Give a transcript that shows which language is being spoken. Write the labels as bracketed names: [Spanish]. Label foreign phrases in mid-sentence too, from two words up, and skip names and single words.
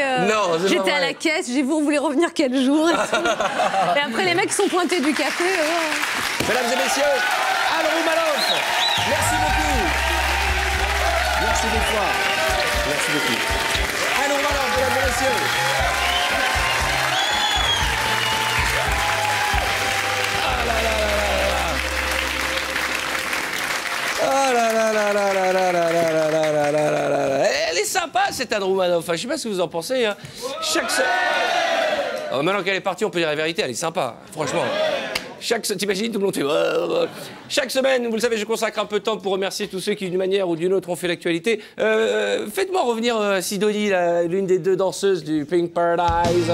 [French] J'étais à la caisse, j'ai dit vous voulez revenir quel jour? Et après les mecs sont pointés du café. Mesdames et messieurs, Anne Roumanoff, merci beaucoup. Merci beaucoup. Merci beaucoup. Anne Roumanoff, mesdames et messieurs. Ah là là là là là. Ah là là là là là là là là là là là là là. Elle est sympa cette Anne Roumanoff. Enfin, je sais pas ce que vous en pensez. Hein. Maintenant qu'elle est partie, on peut dire la vérité. Elle est sympa, franchement. T'imagines, tout le monde fait... Chaque semaine, vous le savez, je consacre un peu de temps pour remercier tous ceux qui, d'une manière ou d'une autre, ont fait l'actualité. Faites-moi revenir Sidonie, l'une des deux danseuses du Pink Paradise.